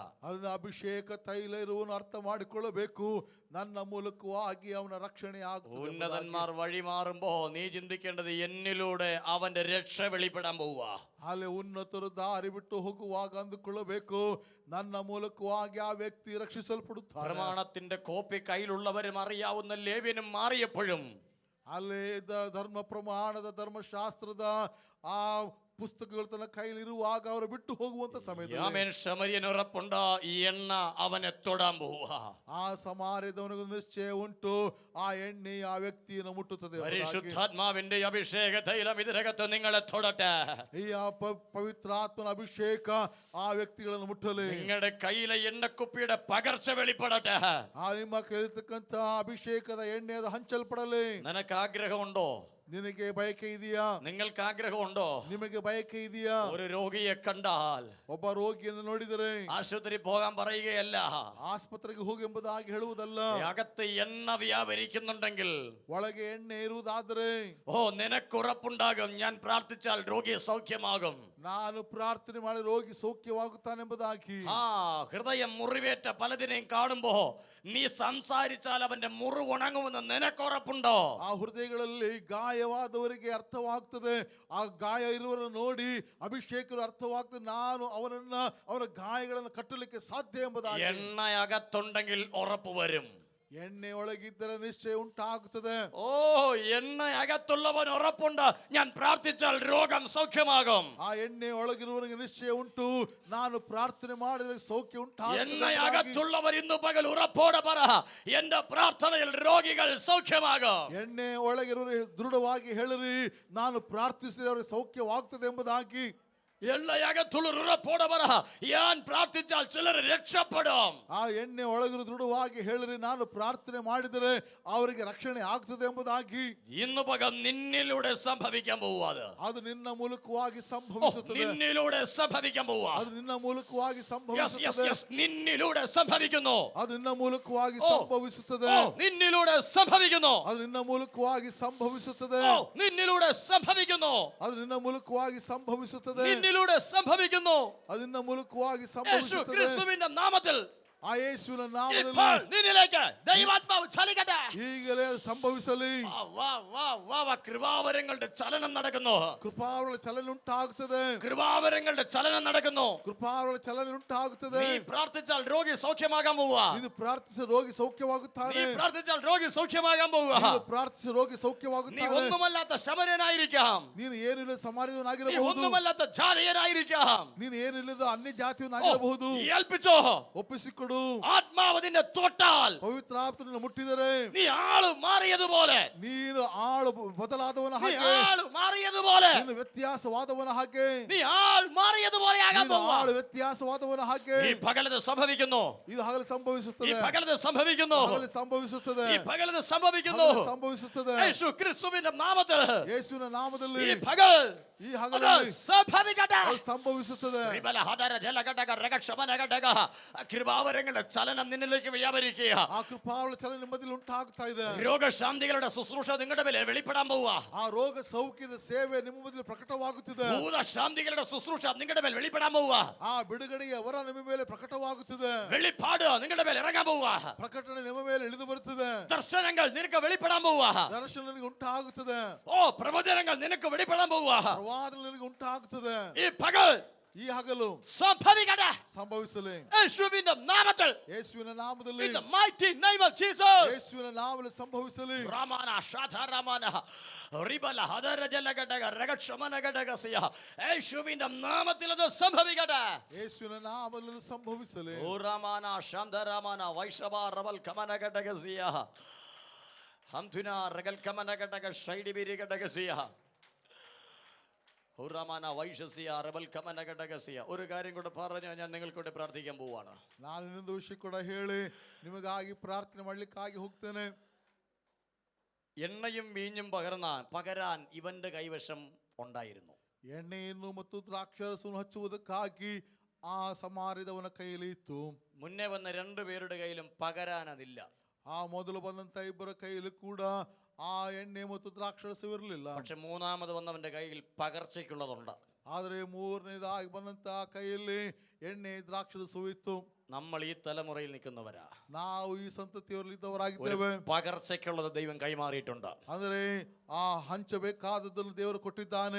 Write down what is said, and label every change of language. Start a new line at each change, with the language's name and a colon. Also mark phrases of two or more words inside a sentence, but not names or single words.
Kannada: ಅದನ್ನ ಅಭಿಷೇಕ ತೈಲ ಇರುವನು ಅರ್ಥ ಮಾಡಿಕೊಳ್ಳಬೇಕು, ನನ್ನ ಮೂಲಕವಾಗಿ ಅವನ ರಕ್ಷಣೆ ಆಗುತ್ತದೆ.
Malayalam: ഉന്നതന്മാർ വഴി മാറുമ്പോ നീ ചിന്തിക്കേണ്ടത് എന്നിലൂടെ അവന്റെ രക്ഷ വെളിപ്പെടാൻ പോവുക.
Kannada: ಅಲ್ಲಿ ಉನ್ನತರು ದಾರಿ ಬಿಟ್ಟು ಹೋಗುವಾಗ ಅಂದುಕೊಳ್ಳಬೇಕು, ನನ್ನ ಮೂಲಕವಾಗಿ ಆ ವ್ಯಕ್ತಿ ರಕ್ಷಿಸಲ್ಪಡುತ್ತಾರೆ.
Malayalam: പ്രമാണത്തിന്റെ കോപ്പി കയ്യിലുള്ളവരും അറിയാവുന്ന ലേവ്യനും മാറിയപ്പോഴും
Kannada: ಅಲ್ಲಿ ಧರ್ಮ ಪ್ರಮಾಣದ ಧರ್ಮಶಾಸ್ತ್ರದ ಆ ಪುಸ್ತಕಗಳು ತನ್ನ ಕೈಲಿರುವಾಗ ಅವರು ಬಿಟ್ಟು ಹೋಗುವಂತ ಸಮಯದಲ್ಲಿ
Malayalam: ആമേൻ, ശമര്യന് ഉറപ്പുണ്ട്, ഈ എണ്ണ അവനെ തൊടാൻ പോവുക.
Kannada: ಆ ಸಮಾರ್ಯದವನಿಗೆ ನಿಶ್ಚಯ ಉಂಟು, ಆ ಎಣ್ಣೆ ಆ ವ್ಯಕ್ತಿಯನ್ನು ಮುಟ್ಟುತ್ತದೆ.
Malayalam: പരിശുദ്ധാത്മാവിന്റെ അഭിഷേക തൈലം ഇതിനകത്ത് നിങ്ങളെ തൊടട്ടെ.
Kannada: ಈ ಪವಿತ್ರಾತ್ಮನ ಅಭಿಷೇಕ ಆ ವ್ಯಕ್ತಿಗಳನ್ನು ಮುಟ್ಟಲಿ.
Malayalam: നിങ്ങളുടെ കയ്യിലെ എണ്ണക്കുപ്പിയുടെ പകർച്ച വെളിപ്പെടട്ടെ.
Kannada: ಆ ನಿಮ್ಮ ಕೈಲಿರ್ತಕ್ಕಂಥ ಅಭಿಷೇಕದ ಎಣ್ಣೆದ ಹಂಚಲ್ಪಡಲಿ.
Malayalam: നിനക്ക് ആഗ്രഹമുണ്ടോ?
Kannada: ನಿನಗೆ ಬಯಕೆ ಇದೆಯಾ?
Malayalam: നിങ്ങൾക്ക് ആഗ്രഹമുണ്ടോ?
Kannada: ನಿಮಗೆ ಬಯಕೆ ಇದೆಯಾ?
Malayalam: ഒരു രോഗിയെ കണ്ടാൽ
Kannada: ಒಬ್ಬ ರೋಗಿಯನ್ನು ನೋಡಿದರೆ
Malayalam: ആശുപത്രി പോകാൻ പറയുകയല്ല,
Kannada: ಆಸ್ಪತ್ರೆಗೆ ಹೋಗಿ ಎಂಬುದಾಗಿ ಹೇಳುವುದಲ್ಲ.
Malayalam: അകത്ത് എണ്ണ വ്യാപരിക്കുന്നുണ്ടെങ്കിൽ
Kannada: ಒಳಗೆ ಎಣ್ಣೆ ಇರುವುದಾದರೆ
Malayalam: ഓ, നിനക്കുറപ്പുണ്ടാകും, ഞാൻ പ്രാർത്ഥിച്ചാൽ രോഗി സൗഖ്യമാകും.
Kannada: ನಾನು ಪ್ರಾರ್ಥನೆ ಮಾಡಿ ರೋಗಿ സൗഖ്യವಾಗುತ್ತಾನೆಂಬುದಾಗಿ.
Malayalam: ആ, ഹൃദയം മുറിവേറ്റ പലതിനെയും കാണുമ്പോ നീ സംസാരിച്ചാൽ അവന്റെ മുറിവ് ഉണങ്ങുമെന്ന് നിനക്കുറപ്പുണ്ടോ?
Kannada: ಆ ಹೃದಯಗಳಲ್ಲಿ ಗಾಯ ಗಾಯವಾದವರಿಗೆ ಅರ್ಥವಾಗ್ತದೆ. ಆ ಗಾಯ ಇರುವವರನ್ನು ನೋಡಿ ಅಭಿಷೇಕರು ಅರ್ಥವಾಗ್ತದೆ, ನಾನು ಅವನ ಗಾಯಗಳನ್ನು ಕಟ್ಟಲಿಕ್ಕೆ ಸಾಧ್ಯ ಎಂಬುದಾಗಿ.
Malayalam: എണ്ണ അകത്തുണ്ടെങ്കിൽ ഉറപ്പ് വരും.
Kannada: ಎಣ್ಣೆ ಒಳಗಿದ್ದರೆ ನಿಶ್ಚಯ ಉಂಟಾಗುತ್ತದೆ.
Malayalam: ഓ എണ്ണ അകത്തുള്ളവൻ ഉറപ്പുണ്ട്, ഞാൻ പ്രാർത്ഥിച്ചാൽ രോഗം സൗഖ്യമാകും.
Kannada: ಆ ಎಣ್ಣೆ ಒಳಗಿರುವವರಿಗೆ ನಿಶ್ಚಯ ಉಂಟು, ನಾನು ಪ್ರಾರ್ಥನೆ ಮಾಡಿದರೆ ಸೌಖ್ಯ
Malayalam: എണ്ണ
Kannada: ಉಂಟಾಗುತ್ತದೆ.
Malayalam: അകത്തുള്ളവർ ഇന്ന് പകൽ ഉറപ്പോടെ പറ, എന്റെ പ്രാർത്ഥനയിൽ രോഗികൾ സൗഖ്യമാകും.
Kannada: ಎಣ್ಣೆ ಒಳಗಿರುವವರು ದೃಢವಾಗಿ ಹೇಳಿರಿ, ನಾನು ಪ್ರಾರ್ಥಿಸಿದರೆ ಅವರಿಗೆ ಸೌಖ್ಯವಾಗ್ತದೆ ಎಂಬುದಾಗಿ.
Malayalam: എണ്ണ അകത്തുള്ളവർ ഉറപ്പോടെ പറ, ഞാൻ പ്രാർത്ഥിച്ചാൽ ചിലർ രക്ഷപ്പെടും.
Kannada: ಆ ಎಣ್ಣೆ ಒಳಗಿರು ದೃಢವಾಗಿ ಹೇಳಿರಿ, ನಾನು ಪ್ರಾರ್ಥನೆ ಮಾಡಿದರೆ ಅವರಿಗೆ ರಕ್ಷಣೆ ಆಗ್ತದೆ ಎಂಬುದಾಗಿ.
Malayalam: ഇന്ന് പകൽ നിന്നിലൂടെ സംഭവിക്കാൻ പോവാത്.
Kannada: ಅದು ನಿನ್ನ ಮೂಲಕವಾಗಿ ಸಂಭವಿಸುತ್ತದೆ.
Malayalam: നിന്നിലൂടെ സംഭവിക്കാൻ പോവാ.
Kannada: ಅದು ನಿನ್ನ ಮೂಲಕವಾಗಿ
English: Yes,
Kannada: ಸಂಭವಿಸುತ್ತದೆ.
Malayalam: നിന്നിലൂടെ സംഭവിക്കുന്നു.
Kannada: ಅದು ನಿನ್ನ ಮೂಲಕವಾಗಿ ಸಂಭವಿಸುತ್ತದೆ.
Malayalam: നിന്നിലൂടെ സംഭവിക്കുന്നു.
Kannada: ಅದು ನಿನ್ನ ಮೂಲಕವಾಗಿ ಸಂಭವಿಸುತ್ತದೆ.
Malayalam: നിന്നിലൂടെ സംഭവിക്കുന്നു.
Kannada: ಅದು ನಿನ್ನ ಮೂಲಕವಾಗಿ ಸಂಭವಿಸುತ್ತದೆ.
Malayalam: നിന്നിലൂടെ സംഭവിക്കുന്നു.
Kannada: ಅದು ನಿನ್ನ ಮೂಲಕವಾಗಿ
Malayalam: യേശു
Kannada: ಸಂಭವಿಸುತ್ತದೆ.
Malayalam: ക്രിസ്തുവിന്റെ നാമത്തിൽ
Kannada: ಆ ಯೇಸುವಿನ ನಾಮದಲ್ಲಿ
Malayalam: ഇപ്പോൾ നിന്നിലേക്ക് ദൈവാത്മാവ് ചലിക്കട്ടെ.
Kannada: ಈಗಲೇ ಅದು ಸಂಭವಿಸಲಿ.
Malayalam: കൃപാവരങ്ങളുടെ ചലനം നടക്കുന്നു.
Kannada: ಕೃಪಾವರ ಚಲನೆ ಉಂಟಾಗುತ್ತದೆ.
Malayalam: കൃപാവരങ്ങളുടെ ചലനം നടക്കുന്നു.
Kannada: ಕೃಪಾವರ ಚಲನೆ ಉಂಟಾಗುತ್ತದೆ.
Malayalam: നീ പ്രാർത്ഥിച്ചാൽ രോഗി സൗഖ്യമാകാൻ പോവുക.
Kannada: ನೀನು ಪ್ರಾರ್ಥಿಸಿ ರೋಗಿ
Malayalam: നീ
Kannada: ಸೌಖ್ಯವಾಗುತ್ತಾನೆ.
Malayalam: പ്രാർത്ഥിച്ചാൽ രോഗി സൗഖ്യമാകാൻ പോവുക.
Kannada: ನೀನು ಪ್ರಾರ್ಥಿಸಿ ರೋಗಿ
Malayalam: നീ
Kannada: ಸೌಖ್ಯವಾಗುತ್ತಾನೆ.
Malayalam: ഒന്നുമല്ലാത്ത ശമര്യനായിരിക്കാം.
Kannada: ನೀನು ಏನಿಲ್ಲ
Malayalam: നീ
Kannada: ಸಮಾರ್ಯನಾಗಿರಬಹುದು.
Malayalam: ഒന്നുമല്ലാത്ത ജാതീയനായിരിക്കാം.
Kannada: ನೀನು ಏನಿಲ್ಲದ ಅನ್ಯ ಜಾತಿಯವನಾಗಿರಬಹುದು.
Malayalam: ഏൽപ്പിച്ചോ.
Kannada: ಒಪ್ಪಿಸಿಕೊಡು.
Malayalam: ആത്മാവ് നിന്നെ തൊട്ടാൽ
Kannada: ಪವಿತ್ರ ಆತ್ಮನನ್ನು ಮುಟ್ಟಿದರೆ
Malayalam: നീ ആള് മാറിയതുപോലെ,
Kannada: ನೀನು ಆಳು ಬದಲಾದವನ
Malayalam: നീ
Kannada: ಹಾಗೆ,
Malayalam: ആള് മാറിയതുപോലെ,
Kannada: ನೀನು ವ್ಯತ್ಯಾಸವಾದವನ ಹಾಗೆ,
Malayalam: നീ ആൾ മാറിയതുപോലെ ആകാൻ
Kannada: ನೀನು
Malayalam: പോവുക.
Kannada: ಆಳು ವ್ಯತ್ಯಾಸವಾದವನ ಹಾಗೆ.
Malayalam: ഈ പകലത് സംഭവിക്കുന്നു.
Kannada: ಇದು ಹಗಲು
Malayalam: ഈ
Kannada: ಸಂಭವಿಸುತ್ತದೆ.
Malayalam: പകലത് സംഭവിക്കുന്നു.
Kannada: ಹಗಲು ಸಂಭವಿಸುತ್ತದೆ.
Malayalam: ഈ പകലത് സംഭവിക്കുന്നു.
Kannada: ಹಗಲು ಸಂಭವಿಸುತ್ತದೆ.
Malayalam: യേശു ക്രിസ്തുവിന്റെ നാമത്തിൽ
Kannada: ಯೇಸುವಿನ ನಾಮದಲ್ಲಿ
Malayalam: ഈ പകൽ
Kannada: ಈ
Malayalam: അത്
Kannada: ಹಗಲಲ್ಲಿ
Malayalam: സംഭവിക്കട്ടെ.
Kannada: ಅದು ಸಂಭವಿಸುತ್ತದೆ. ರಿಬಲ ಹದರ ಜಲಘಟಕ ರಗಕ್ಷಮನ ಘಟಕ
Malayalam: കൃപാവരങ്ങളുടെ ചലനം നിന്നിലേക്ക് വ്യാപരിക്കുക.
Kannada: ಆ ಕೃಪಾವಳ ಚಲನೆ ನಿಮ್ಮಲ್ಲಿ ಉಂಟಾಗ್ತಾ ಇದೆ.
Malayalam: രോഗശാന്തികളുടെ ശുശ്രൂഷ നിങ്ങളുടെ മേലെ വെളിപ്പെടാൻ പോവുക.
Kannada: ಆ ರೋಗ ಸೌಖ್ಯದ ಸೇವೆ ನಿಮ್ಮ ಮೊದಲು ಪ್ರಕಟವಾಗುತ್ತಿದೆ.
Malayalam: ഭൂതശാന്തികളുടെ ശുശ്രൂഷ നിങ്ങളുടെ മേൽ വെളിപ്പെടാൻ പോവുക.
Kannada: ಆ ಬಿಡುಗಡೆಯ ವರ ನಿಮ್ಮ ಮೇಲೆ ಪ್ರಕಟವಾಗುತ್ತಿದೆ.
Malayalam: വെളിപ്പാട് നിങ്ങളുടെ മേൽ ഇറങ്ങാൻ പോവുക.
Kannada: ಪ್ರಕಟಣೆ ನಿಮ್ಮ ಮೇಲೆ ಇಳಿದು ಬರುತ್ತದೆ.
Malayalam: ദർശനങ്ങൾ നിനക്ക് വെളിപ്പെടാൻ പോവുക.
Kannada: ದರ್ಶನ ನಿನಗೆ ಉಂಟಾಗುತ್ತದೆ.
Malayalam: പ്രവചനങ്ങൾ നിനക്ക് വെളിപ്പെടാൻ പോവുക.
Kannada: ಪ್ರವಾದ ನಿನಗೆ ಉಂಟಾಗುತ್ತದೆ.
Malayalam: ഈ പകൽ
Kannada: ಈ ಹಗಲು
Malayalam: സംഭവിക്കട്ടെ.
Kannada: ಸಂಭವಿಸಲಿ.
Malayalam: യേശുവിന്റെ നാമത്തിൽ,
Kannada: ಯೇಸುವಿನ ನಾಮದಲ್ಲಿ,
English: in the mighty name of Jesus.
Kannada: ಯೇಸುವಿನ ನಾಮದಲ್ಲಿ ಸಂಭವಿಸಲಿ. ರಾಮನ ಶಾಧಾರಾಮನ റിബല ഹദര ജലഘടക രഗക്ഷമന ഘടകസിയ
Malayalam: യേശുവിന്റെ നാമത്തിൽ അത് സംഭവിക്കട്ടെ.
Kannada: ಯೇಸುವಿನ ನಾಮದಲ್ಲಿ ಸಂಭವಿಸಲಿ. ഓ രാമന ശാന്തരാമന വൈഷവ റവൽ കമന ഘടകസിയ ഹംതുന റഗൽ കമന ഘടക ഷൈഡിബിരി ഘടകസിയ ഹുറമാന വൈഷസിയ റബൽ കമന ഘടകസിയ.
Malayalam: ഒരു കാര്യം കൂടെ പറഞ്ഞു ഞാൻ നിങ്ങൾക്കൂടെ പ്രാർത്ഥിക്കാൻ പോവാണ്.
Kannada: ನಾನು ಇನ್ನೊಂದು ವಿಷಯ ಕೂಡ ಹೇಳಿ ನಿಮಗಾಗಿ ಪ್ರಾರ್ಥನೆ ಮಾಡ್ಲಿಕ್ಕಾಗಿ ಹೋಗ್ತೇನೆ.
Malayalam: എണ്ണയും വീഞ്ഞും പകരാൻ ഇവന്റെ കൈവശം ഉണ്ടായിരുന്നു.
Kannada: ಎಣ್ಣೆಯನ್ನು ಮತ್ತು ದ್ರಾಕ್ಷಾರಸವನ್ನು ಹಚ್ಚುವುದಕ್ಕಾಗಿ ಆ ಸಮಾರ್ಯದವನ ಕೈಯಲ್ಲಿ ಇತ್ತು.
Malayalam: മുന്നേ വന്ന രണ്ടുപേരുടെ കയ്യിലും പകരാൻ അതില്ല.
Kannada: ಆ ಮೊದಲು ಬಂದಂತ ಇಬ್ಬರ ಕೈಯಲ್ಲಿ ಕೂಡ ಆ ಎಣ್ಣೆ ಮತ್ತು ದ್ರಾಕ್ಷಾರಸವಿರಲಿಲ್ಲ.
Malayalam: പക്ഷെ മൂന്നാമത് വന്നവന്റെ കയ്യിൽ പകർച്ചയ്ക്കുള്ളതുണ്ട്.
Kannada: ಆದರೆ ಮೂರನೇದಾಗಿ ಬಂದಂತ ಕೈಯಲ್ಲಿ ಎಣ್ಣೆ ದ್ರಾಕ್ಷಾರಸವು ಇತ್ತು.
Malayalam: നമ്മൾ ഈ തലമുറയിൽ നിൽക്കുന്നവരാ.
Kannada: ನಾವು ಈ ಸಂತತಿಯವರಲ್ಲಿದ್ದವರಾಗಿದ್ದೇವೆ.
Malayalam: പകർച്ചയ്ക്കുള്ളത് ദൈവം കൈമാറിയിട്ടുണ്ട്.
Kannada: ಅಂದರೆ ಆ ಹಂಚಬೇಕಾದದ್ದನ್ನು ದೇವರು ಕೊಟ್ಟಿದ್ದಾನೆ.